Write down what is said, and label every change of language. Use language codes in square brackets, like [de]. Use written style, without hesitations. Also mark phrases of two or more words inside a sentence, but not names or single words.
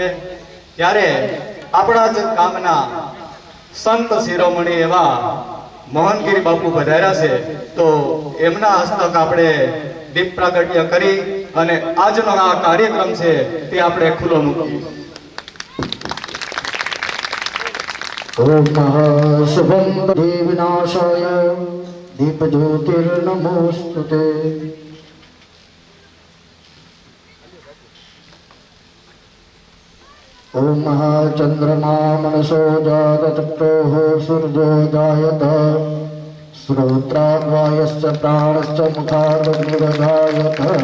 [gu] ત્યારે આપણા જ ગામના સંત શિરોમણી એવા મોહનગીરી બાપુ પધાર્યા છે, તો એમના હસ્તક આપણે દીપ પ્રાગટ્ય કરી અને આજનો આ કાર્યક્રમ છે તે આપણે ખુલ્લો મૂકીએ। [sa] ओम शुभम विनाशाय दीप ज्योतिर्नमोस्तुते। ओम चंद्रमा मनसो जात चक्रोः सूर्यो जायत, श्रोत्राद्वायश्च प्राणश्च मुखादग्निर्जायत।